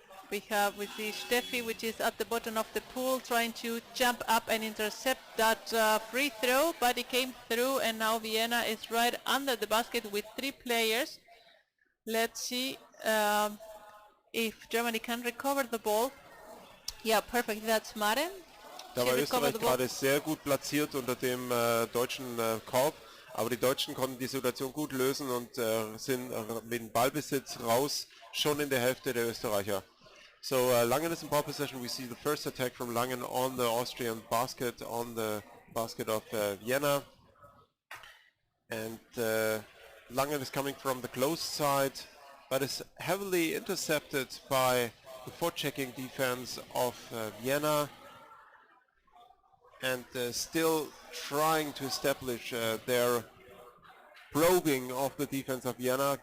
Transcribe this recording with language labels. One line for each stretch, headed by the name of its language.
English: We see Steffi, which is at the bottom of the pool, trying to jump up and intercept that free throw, but it came through, and now Vienna is right under the basket with 3 players. Let's see if Germany can recover the ball. Yeah, perfect. That's Maren.
German: Da war Österreich gerade sehr gut platziert unter dem deutschen Korb, aber die Deutschen konnten die Situation gut lösen und sind mit dem Ballbesitz raus, schon in der Hälfte der Österreicher.
English: So Langen is in ball possession. We see the first attack from Langen on the Austrian basket, on the basket of Vienna. And Langen is coming from the close side, but is heavily intercepted by the forechecking defense of Vienna, and still trying to establish their probing of the defense of Vienna.